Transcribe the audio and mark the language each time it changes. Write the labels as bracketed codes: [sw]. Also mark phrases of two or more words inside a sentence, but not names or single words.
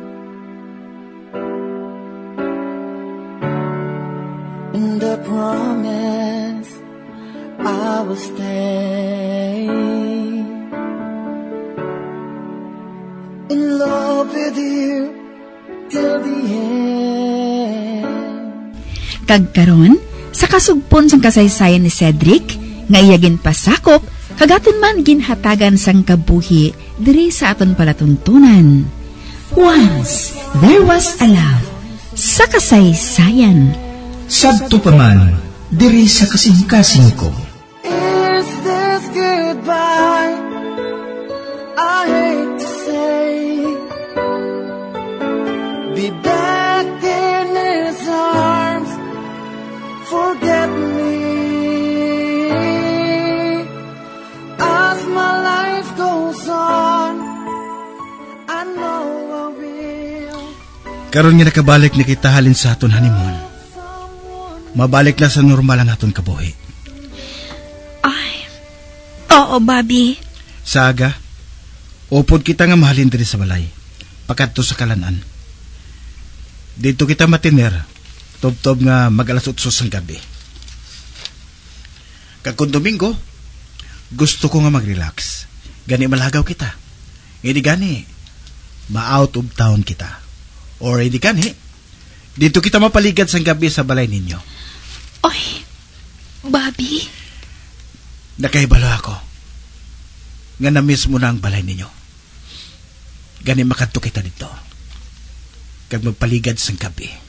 [en] And I promise I will stay in love with you till the end. [hil] Kagkaron, sa kasugpon sang kasaysayan ni Cedric, nga iyagin pasakop, kagaton man ginhatagan sang kabuhi, diri sa aton palatuntunan. [en] Once, there was a love, [hil] sa kasaysayan. Sabto pa man, diri sa kasing-kasing ko. [en] Is this goodbye? I hate to say, be back in his arms, forget me. As my life goes on, I know I will. [hil] Karon nga nakabalik na kita halin sa aton honeymoon. Mabalik na sa normal ang aton kabuhi. Ay, oo, Bobby. Saga, upod kita nga mahalin diri sa balay, pakadto sa kalanan. Dito kita matiner, tob-tob nga mag-alas 8 sang gabi. Kakun Domingo, gusto ko nga mag-relax. Gani malagaw kita. Hindi gani, ma- [en] out of town [hil] kita. Or hindi gani, dito kita mapaligad sang gabi sa balay ninyo. Oy, Bobby. Nakaibalo ako. Nga na-miss mo na ang balay ninyo. Gani makadto kita dito. Kag magpaligad sang gabi.